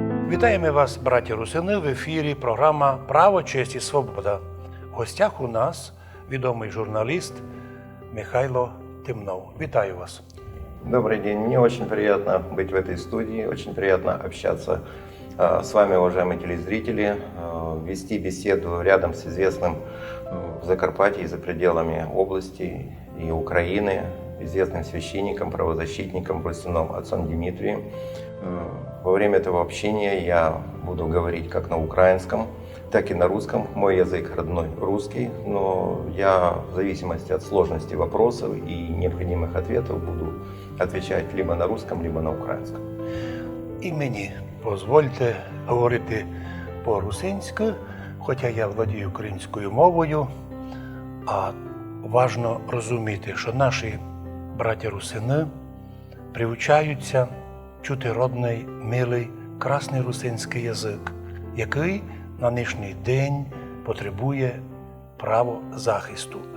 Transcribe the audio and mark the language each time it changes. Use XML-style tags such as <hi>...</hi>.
<rue>Вітаємо вас, браті русини, в ефірі програма «Право, честь і свобода». В гостях у нас відомий журналіст Михайло Темнов. Вітаю вас.</rue> <ru>Добрый день. Мне очень приятно быть в этой студии, очень приятно общаться с вами, уважаемые телезрители, вести беседу рядом с известным в Закарпатье и за пределами области и Украины, известным священником, правозащитником, Брусином отцом Дмитрием. Во время этого общения я буду говорить как на украинском, так и на русском. Мой язык родной русский, но я в зависимости от сложности вопросов и необходимых ответов буду отвечать либо на русском, либо</ru> <uk>на українському.</uk> <rue>І мені дозвольте говорити по-русинськи, хоча я владію українською мовою, а важно розуміти, що наші браті-русини привчаються чути родний, милий, красний русинський язик, який на нинішній день потребує правозахисту.</rue>